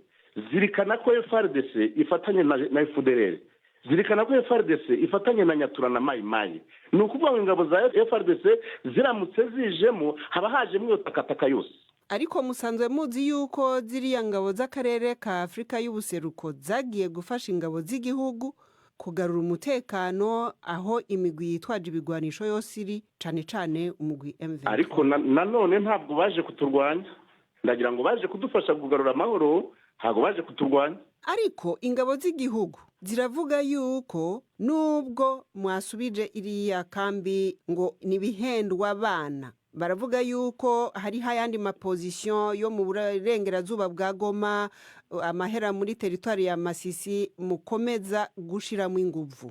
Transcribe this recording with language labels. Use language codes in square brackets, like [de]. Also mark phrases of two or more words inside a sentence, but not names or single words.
[rw] Zirikana ko FARDC ifatanye na FDLR. Zirikana ko FARDC ifatanye na Nyatura na Mayi. Nukuvuga ngo ingabo za FARDC ziramutse zijemo haba hajemo takataka yose. [rn] Ariko musanzwe muzi yuko ziriya ngabo z'akarere ka Afrika y'ubuseruko zagiye gufasha ingabo z'igihugu kugarura umutekano aho imigwi yitwaje ibigwanisho yose iri cane umugwi M23. [rw] Ariko nanone ntabwo baje kuturwanya. Ndagira ngo baje kudufasha kugarura amahoro, ntabwo baje kuturwanya. [rn] Ariko ingabo z'igihugu ziravuga yuko nubwo mwasubije iriya kambi ngo nibihendwa abana, baravuga yuko hari hayandi maposition yo mu burengerazuba bwa Goma, amahera muri teritwari ya Masisi mukomeza gushiramo inguvu.